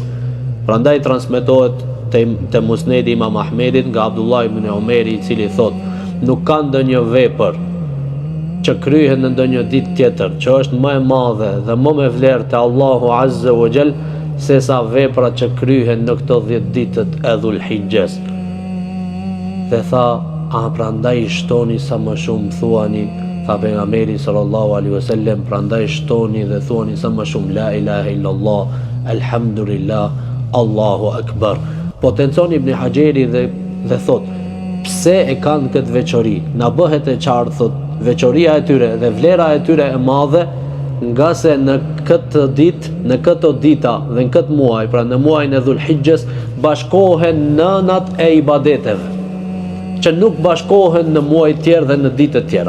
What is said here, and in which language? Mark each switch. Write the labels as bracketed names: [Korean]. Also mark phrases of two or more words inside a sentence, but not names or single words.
[Albanian] Prandaj transmetohet te Musnedi Imam Ahmedit nga Abdullah ibn Umeri, i cili thot, nuk ka ndonjë vepër që kryhet në ndonjë ditë tjetër që është më e madhe dhe më me vlerë te Allahu [Arabic] عز وجل [Albanian] se sa veprat që kryhen në këto 10 ditët e Dhulhijhes. Dhe tha, a prandaj shtoni sa më shumë, thuani, tha pejgamberi [Arabic] صلى الله عليه وسلم, [Albanian] prandaj shtoni dhe thuani sa më shumë [Arabic] لا إله إلا الله، الحمد لله، الله أكبر. [Albanian] Potencon Ibn Hajeri dhe thot, pse e kanë këtë veçori? Na bëhet e qartë, thot, veçoria e tyre dhe vlera e tyre e madhe, nga se në këtë ditë, në këto dita dhe në këtë muaj, pra në muajin e Dhulhijhes, bashkohen nënat e ibadeteve, që nuk bashkohen në muaj tjerë dhe në ditët tjera.